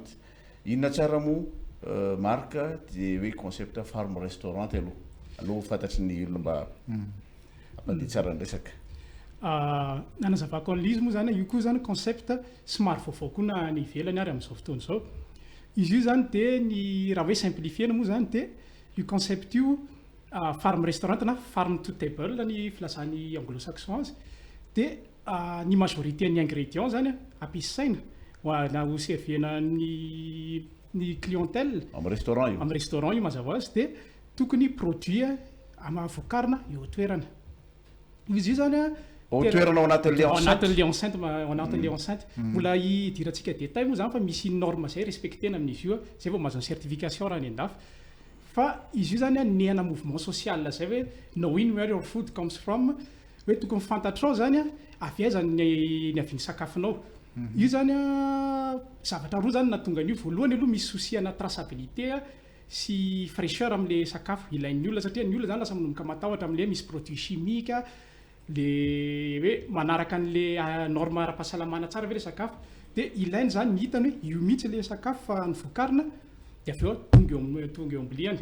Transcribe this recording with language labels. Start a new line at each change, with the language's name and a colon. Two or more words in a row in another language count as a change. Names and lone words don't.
Malagasy: Inona tsara moa Marc dia hoe
English: concept farm restaurant
Malagasy: aloha fantatry ny olona mba ampandihy tsara ny resaka. Nanazavako an'izy moa zany io koa zany concept somary vaovao koa na ny ivelany ary amin'izao fotoana izao. Izy io zany dia ny raha hoe simplifiena moa zany dia io concept io
English: farm restaurant
Malagasy: na
English: farm to table
Malagasy: ny filazan'ny anglo-saxon azy dia ny majorité ny ingrédients zany ampiasaina na ho serviena ny clientèle amin'ny restaurant io mazava azy dia tokony produit vokarina eo toerana. Izy io zany toerana ao anatin'ilay enceinte mbola hidirantsika détail moa zany fa misy norme zay respectena amin'izy io zay vao mahazo certification raha ny andafy fa izy io zany nehana
French: mouvement social
Malagasy: zay hoe
English: knowing where your food comes from
Malagasy: hoe tokony fantatrao zany avy aiza ny aviany sakafonao. Io zany zavatra roa zany natonga an'io. Voalohany aloha misy souci-ana traçabilité sy fraîcheur amin'ilay sakafo ilain'ny olona satria ny olona zany lasa manomboka matahotra amin'ilay misy
French: produit chimique
Malagasy: le hoe manaraka an'ilay norme ara-pahasalamana tsara ve le sakafo dia ilainy zany ny hitany hoe io mihitsy le sakafo fa nyvokarina dia avy eo tonga eo ambiliany.